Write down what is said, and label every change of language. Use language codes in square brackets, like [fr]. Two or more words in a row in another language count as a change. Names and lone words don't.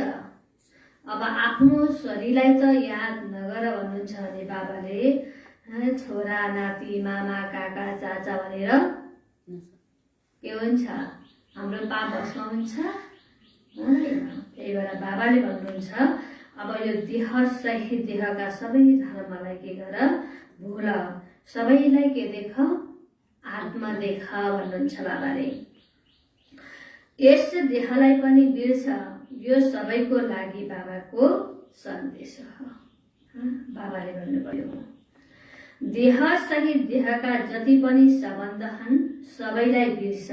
[ne] अब आफ्नो शरीरलाई त याद नगर भन्नुहुन्छ भने बाबाले छोरा नाति मामा काका चाचा भनेर के हुन्छ? हाम्रो पाप भस्म हुन्छ। त्यही भएर बाबाले भन्नुहुन्छ अब यो देह सहित देहका सबै धर्मलाई के गर? भुल। सबैलाई के देख? आत्मा देख भन्नुहुन्छ बाबाले। यस देहलाई पनि बिर्स। यो सबैको लागि बाबाको सन्देश हो। बाबाले भन्नुभयो देह सहित देहका जति पनि सम्बन्ध छन् सबैलाई बिर्स।